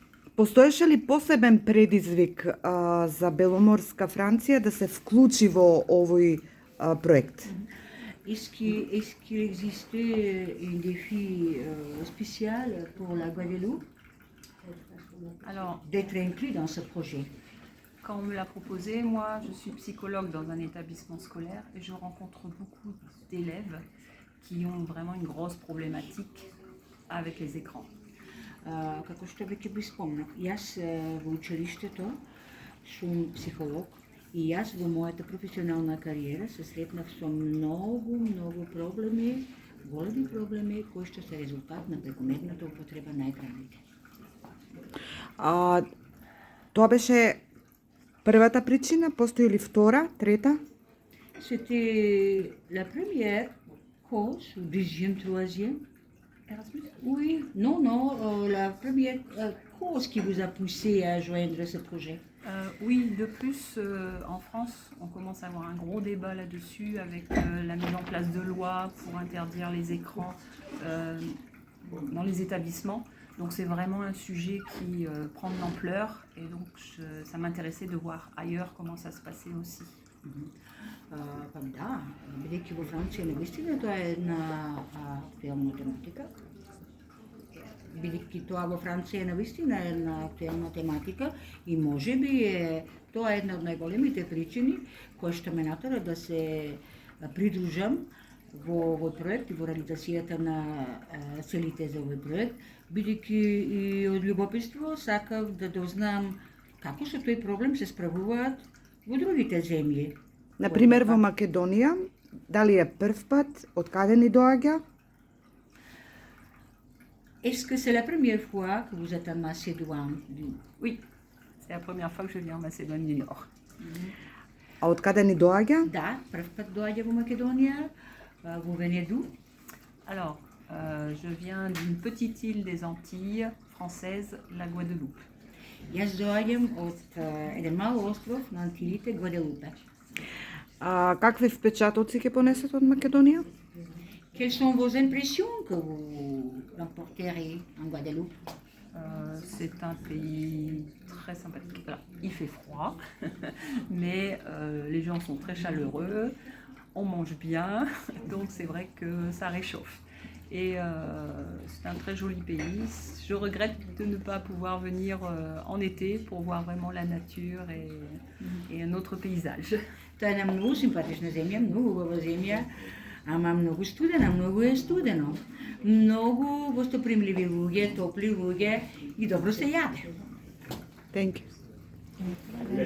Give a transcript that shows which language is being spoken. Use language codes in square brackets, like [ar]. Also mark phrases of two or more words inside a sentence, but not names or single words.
[mk] Постоеше ли посебен предизвик за Беломорска Франција да се вклучи во овој проект? [fr] Est-ce qu'il existait un défi spécial pour la Guadeloupe Alors, d'être inclus dans ce projet? quand on me l'a proposé, moi je suis psychologue dans un établissement scolaire et je rencontre beaucoup d'élèves qui ont vraiment une grosse problématique avec les écrans. [mk] Како што веќе ви спомнав, јас во училиштето сум психолог и јас во мојата професионална кариера се сретнав со многу проблеми, големи проблеми кои што се резултат на прекомерната употреба на екраните. Тоа беше првата причина, постои ли втора, трета? [fr] C'était la première cause, ou deuxième, troisième. Erasmus? Oui, non, la première cause qui vous a poussé à joindre ce projet. Oui, de plus, en France, on commence à avoir un gros débat là-dessus avec la mise en place de lois pour interdire les écrans dans les établissements. Donc c'est vraiment un sujet qui prend de l'ampleur et donc ça m'intéressait de voir ailleurs comment ça se passait aussi. [mk] Да, бидејќи во Франција навистина тоа е една актуелна тематика. Бидејќи тоа во Франција навистина е една актуелна тематика и можеби тоа е една од најголемите причини кои што ме натера да се придружам во овој проект и во реализацијата на целите за овој проект, бидејќи и од љубопитство сакав да дознам како со тој проблем се справуваат во другите земји. Например, во Македонија, дали е прв пат, од каде ни доаѓа? [fr] Est-ce que c'est la première fois que vous êtes en Macédoine? Oui, c'est la première fois que je viens en Macédoine du Nord. [mk] А од каде ни доаѓа? Да, прв пат доаѓа во Македонија, во Венеду. [fr] Alors, je viens d'une petite île des Antilles françaises, la Guadeloupe. [mk] Јас доаѓам од еден мал остров на Антилите, Гваделупе. Какви впечатоци ќе понесете од Македонија? [fr] Quelles sont vos impressions que vous remporterez en Guadeloupe? C'est un pays très sympathique. Alors, il fait froid, mais les gens sont très chaleureux, on mange bien, donc c'est vrai que ça réchauffe. Et c'est un très joli pays. Je regrette de ne pas pouvoir venir en été pour voir vraiment la nature et un autre paysage. [mk] Тоа е една многу симпатична земја, многу убава земја, ама многу студена, многу е студено. Многу гостопримливи луѓе, топли луѓе и добро се јаде. [en] Thank you.